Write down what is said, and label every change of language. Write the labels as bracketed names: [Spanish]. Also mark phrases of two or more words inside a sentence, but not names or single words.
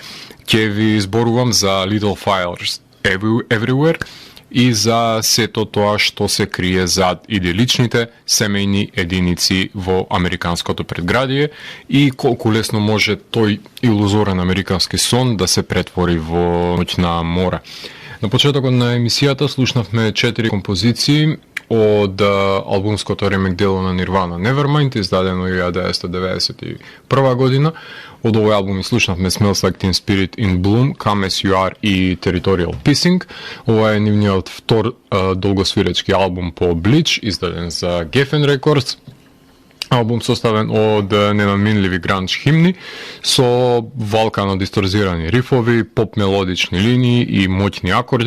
[Macedonian] Ќе ви зборувам за Little Fires Everywhere и за сето тоа што се крие зад иделичните семејни единици во американското предградие и колку лесно може тој илузорен американски сон да се претвори во ноќна мора. На почетокот на емисијата слушнавме 4 композиции од албумското ремек дело на Nirvana Nevermind, издадено 1991 година. Од овој албум слушнавме Smells Like Teen Spirit in Bloom, Come As You Are и Territorial Pissing. Ова е нивниот втор долгосвиречки албум по Bleach, издаден за Geffen Records. Албум составен од ненаминливи гранж химни со валкано дисторзирани рифови, поп мелодични линии и моќни акорди.